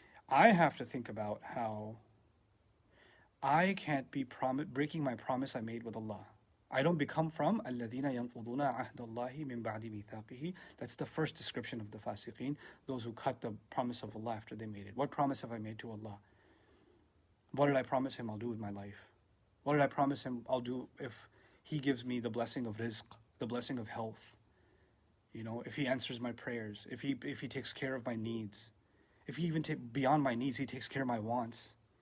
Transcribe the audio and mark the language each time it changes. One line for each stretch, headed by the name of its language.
English: I have to think about how I can't be breaking my promise I made with Allah. I don't become from
Arabic: الَّذِينَ يَنْقُضُونَ عَهْدَ اللَّهِ مِنْ بَعْدِ مِيثَاقِهِ.
English: That's the first description of the fasiqeen, those who cut the promise of Allah after they made it. What promise have I made to Allah? What did I promise Him I'll do with my life? What did I promise Him I'll do if He gives me the blessing of rizq, the blessing of health? You know, if He answers my prayers, if He takes care of my needs, if He even beyond my needs, He takes care of my wants.